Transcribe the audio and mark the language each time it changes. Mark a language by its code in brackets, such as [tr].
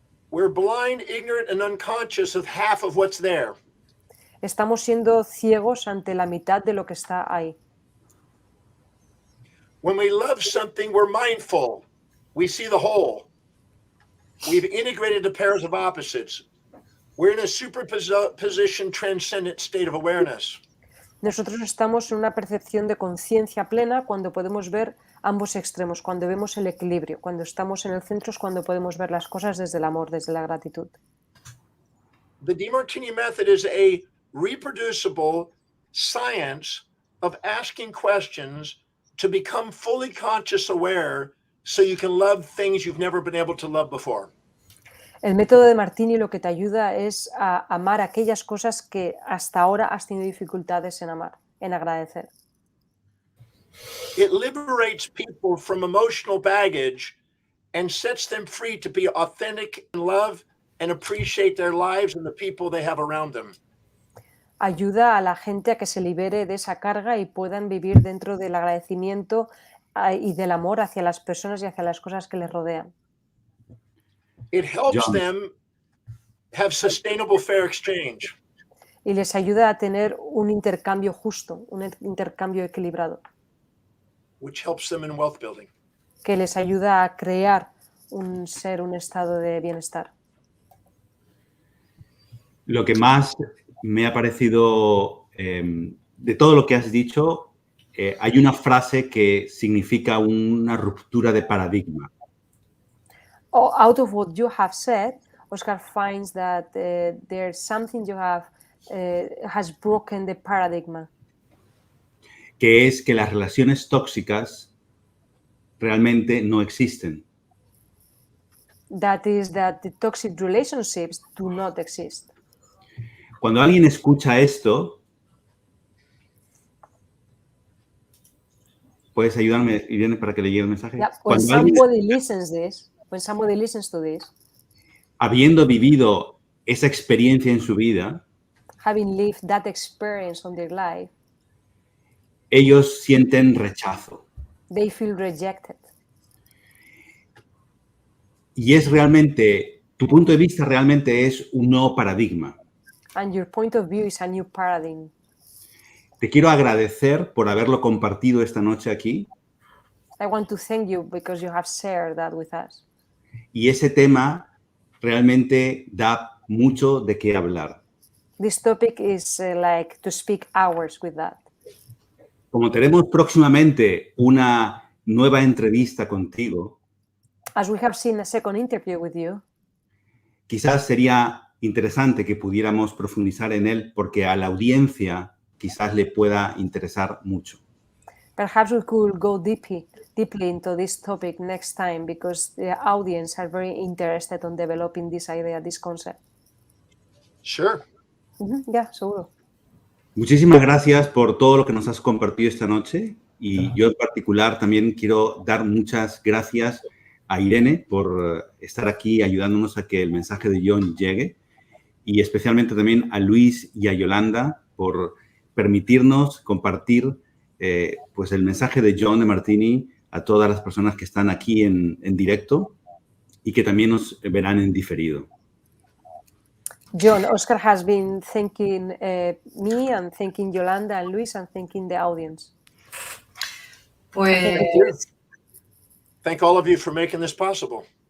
[en] We're blind, ignorant, and unconscious of half of what's there. [es] Estamos siendo ciegos ante la mitad de lo que está ahí. [en] When we love something, we're mindful. We see the whole. We've integrated the pairs of opposites. We're in a superposition, transcendent state of awareness. [es] Nosotros estamos en una percepción de conciencia plena cuando podemos ver ambos extremos, cuando vemos el equilibrio, cuando estamos en el centro es cuando podemos ver las cosas desde el amor, desde la gratitud. [en] The Demartini Method is a reproducible science of asking questions to become fully conscious aware so you can love things you've never been able to love before. [es] El método de Demartini lo que te ayuda es a amar aquellas cosas que hasta ahora has tenido dificultades en amar, en agradecer. [en] It liberates people from emotional baggage and sets them free to be authentic in love and appreciate their lives and the people they have around them. [es] Ayuda a la gente a que se libere de esa carga y puedan vivir dentro del agradecimiento y del amor hacia las personas y hacia las cosas que les rodean. [en] It helps John. them have sustainable fair exchange. [es] Y les ayuda a tener un intercambio justo, un intercambio equilibrado, [en] Which helps them in wealth building. [es] que les ayuda a crear un ser, un estado de bienestar. Lo que más me ha parecido, de todo lo que has dicho, hay una frase que significa una ruptura de paradigma. [en] Out of what you have said, Oscar finds that there's something you have has broken the paradigm. [es] Que es que las relaciones tóxicas realmente no existen. [en] That is that the toxic relationships do not exist. [es] Cuando alguien escucha esto, ¿puedes ayudarme, Irene, para que le llegue el mensaje? [en] Yeah, when [es] Cuando alguien, [en] somebody listens to this, [es] habiendo vivido esa experiencia en su vida, [en] having lived that experience on their life, [es] ellos sienten rechazo. [en] they feel rejected. [es] Y es realmente, tu punto de vista realmente es un nuevo paradigma. [en] And your point of view is a new paradigm. [es] Te quiero agradecer por haberlo compartido esta noche aquí. [en] I want to thank you because you have shared that with us. [es] Y ese tema realmente da mucho de qué hablar. [en] This topic is like to speak hours with that. [es] Como tenemos próximamente una nueva entrevista contigo, [en] As we have seen a second interview with you, [es] quizás sería interesante que pudiéramos profundizar en él porque a la audiencia quizás le pueda interesar mucho. [en] perhaps we could go deeply into this topic next time because the audience are very interested on developing this idea, this concept. Sure. [es] Yeah, seguro. Muchísimas gracias por todo lo que nos has compartido esta noche y yo en particular también quiero dar muchas gracias a Irene por estar aquí ayudándonos a que el mensaje de John llegue y especialmente también a Luis y a Yolanda por permitirnos compartir pues el mensaje de John Demartini a todas las personas que están aquí en directo y que también nos verán en diferido. [en] John, Oscar has been thanking me and thanking Yolanda and Luis and thanking the audience. Pues Thank all of you for making this possible.